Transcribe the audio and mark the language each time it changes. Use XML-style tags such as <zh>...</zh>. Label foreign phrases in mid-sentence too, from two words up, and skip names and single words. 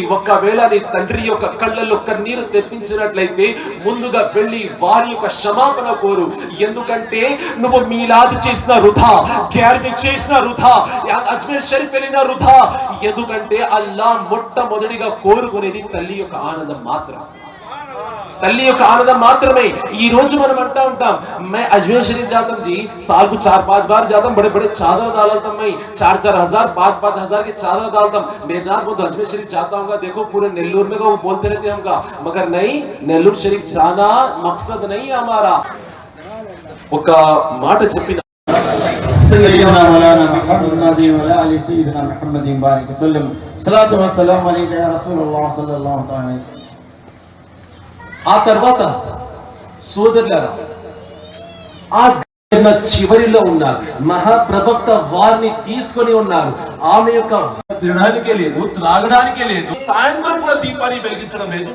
<te>ఒకవేళ నీ తండ్రి యొక్క కళ్ళల్లో కన్నీరు తెప్పించినట్లయితే ముందుగా వెళ్ళి వారి యొక్క క్షమాపణ కోరు. ఎందుకంటే నువ్వు మీలాదు చేసిన వృధా, గ్యారవీ చేసిన వృధా, అజ్మీర్ షరీఫ్ వెళ్ళిన వృధా. ఎందుకంటే అల్లా మొట్టమొదటిగా కోరుకునేది తల్లి యొక్క ఆనందం మాత్రం, తల్లి యొక్క ఆనందం మాత్రమే. ఈ రోజు మనం అంటా ఉంటాం,</te> <hi>मैं अजमेर शरीफ जाता हूं जी, साल को 4-5 बार जाता हूं, बड़े बड़े चादर डालता हूं, मैं 4-4 हजार 5-5 हजार के चादर डालता हूं. मेरे नाथ को अजमेर शरीफ जाता हूँ, देखो पूरे नेल्लूर में वो बोलते रहते हमका, मगर नहीं, नेल्लूर शरीफ जाना मकसद नहीं है हमारा.</hi> <te>ఒక మాట చెప్పిన</te> <ar>سيدنا مولانا محمد وآل سيدنا محمد بارك وسلم صلاة وسلام عليك يا رسول الله صلى الله عليه.</ar> <te>ఆ తర్వాత సోదరులారా, ఆ చివరిలో ఉన్నారు. మహాప్రవక్త వారిని తీసుకొని ఉన్నారు. ఆమె యొక్క తినడానికే లేదు, త్రాగడానికే లేదు, సాయంత్రం కూడా దీపాన్ని వెలిగించడం లేదు.</te>